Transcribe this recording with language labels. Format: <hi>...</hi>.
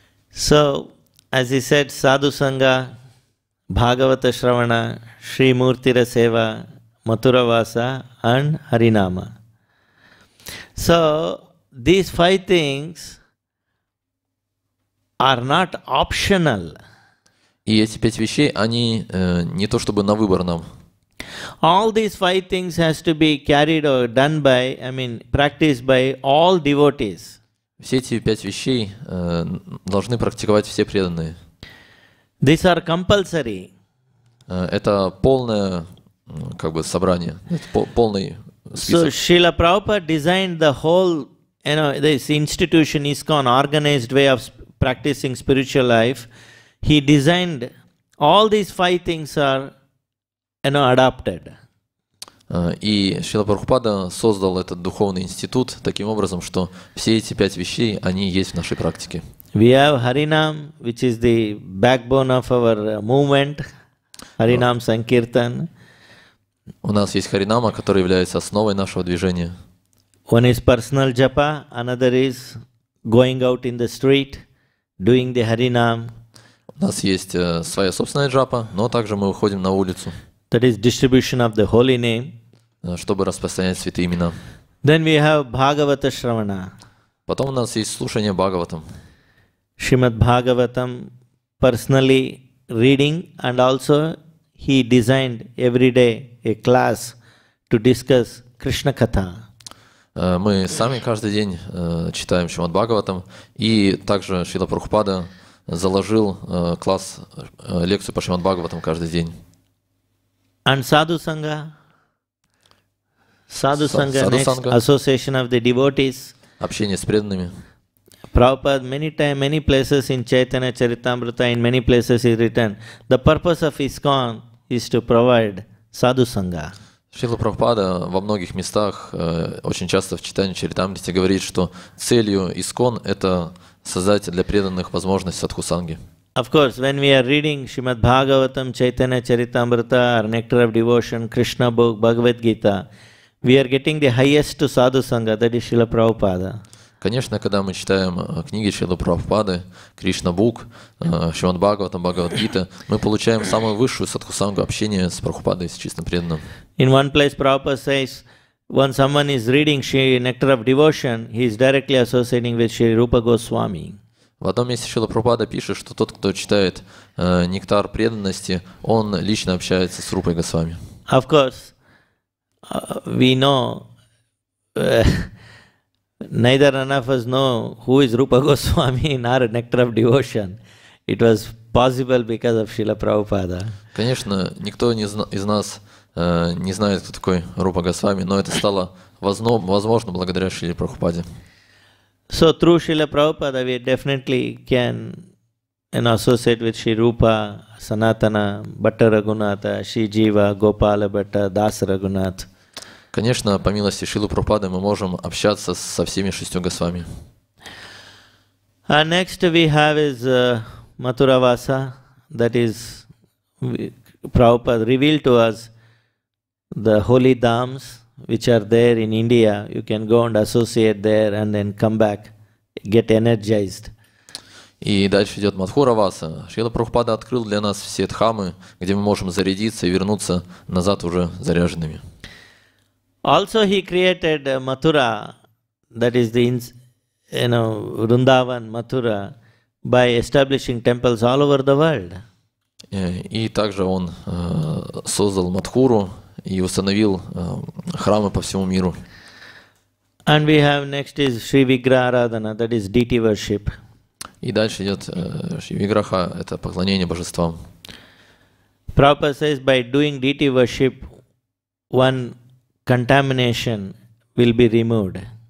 <en>So, as he said, Sadhu Sangha, Bhagavata Shravana, Sri Murtira Seva, Mathura Vasa and Harinama. So, these 5 things are not optional.</en> <ru>И эти 5 вещей, они не то чтобы на выбор нам.</ru> <en>All these 5 things has to be carried or done by, practiced by all devotees.</en> <ru>Все эти 5 вещей должны практиковать все преданные.</ru> <en>These are compulsory.</en> <ru>Это полное собрание, это полный список.</ru> <en>So Srila Prabhupada designed the whole, this institution, ISKCON, organized way of practicing spiritual life. He designed all these 5 things are, adopted.</en> <ru>И Шрила Прабхупада создал этот духовный институт таким образом, что все эти 5 вещей, они есть в нашей практике.</ru> <en>We have Harinam, which is the backbone of our movement, Harinam Sankirtan.</en> <ru>У нас есть харинама, который является основой нашего движения.</ru> <en>One is personal japa, another is going out in the street, doing the harinam.</en> <ru>У нас есть своя собственная джапа, но также мы выходим на улицу,</ru> <en>That is distribution of the holy name.</en> <ru>чтобы распространять святые имена.</ru> <en>Then we have Bhagavata Shravana.</en> <ru>Потом у нас есть слушание Бхагаватам.</ru> <en>Srimad Bhagavatam personally reading, and also he designed every day a class to discuss Krishna Katha.</en> <ru>Мы сами каждый день читаем Шримад Бхагаватам, и также Шрила Прабхупада заложил класс, лекцию по Шримад Бхагаватам каждый день.</ru> <en>And Sadhu Sangha. Sadhu Sangha, Sadhu next, Sangha. association of the devotees.</en> <ru>Общение с преданными.</ru> <en>Prabhupada many places in Chaitanya Charitamrita, in many places is written, the purpose of ISKCON is to provide Sadhu Sangha.</en> <ru>Шрила Прабхупада во многих местах, очень часто в читании Чаритамрите говорит, что целью ИСККОН — это создать для преданных возможность садхусанги.</ru> <en>Of course, when we are reading Srimad Bhagavatam, Chaitanya Charitamrita, or Nectar of Devotion, Krishna book, Bhagavad Gita, we are getting the highest to Sadhu Sangha, that is Srila Prabhupada.</en> <ru>Конечно, когда мы читаем книги Шрилы Прабхупады, Кришна Бук, Шримад Бхагаватам, Бхагавад-гита, мы получаем самую высшую садхусангу, общение с Прабхупадой, с чистым преданным.</ru> <en>In one place, Prabhupada says, when someone is reading Shri Nectar of Devotion, he is directly associating with Shri Rupa Goswami.</en> <ru>В одном месте Шрила Прабхупада пишет, что тот, кто читает «Нектар преданности», он лично общается с Рупой Госвами.</ru> <en>Of course, we know, neither one of us know who is Rupa Goswami in our Nectar of Devotion. It was possible because of Srila Prabhupada.</en> <ru>Конечно, никто из нас не знает, кто такой Рупа Госвами, но это стало возможно благодаря Шриле Прабхупаде.</ru> <en>So through Srila Prabhupada, we definitely can associate with Shri Rupa, Sanatana, Bhatta Raghunatha, Shri Jiva, Gopala Bhatta, Das Raghunath.</en> <ru>Конечно, по милости Шрилы Прабхупады мы можем общаться со всеми 6 Госвами.</ru> <en>Next we have is Mathura Vasa, that is Prabhupada revealed to us the holy dhams which are there in India. You can go and associate there and then come back, get energized.</en> <ru>И дальше идет Мадхура Васа. Шрила Прабхупада открыл для нас все дхамы, где мы можем зарядиться и вернуться назад уже заряженными.</ru> <en>Also he created Mathura, that is the Vrindavan, Mathura, by establishing temples all over the world.</en> <ru>И также он создал Мадхуру и установил храмы по всему миру.</ru> <en>And we have next is Sri Vigraha Aradhana, that is deity worship.</en> <ru>И дальше идет Шри Виграха, это поклонение божествам.</ru> <en>Prabhupada says by doing deity worship, one contamination will be removed.</en>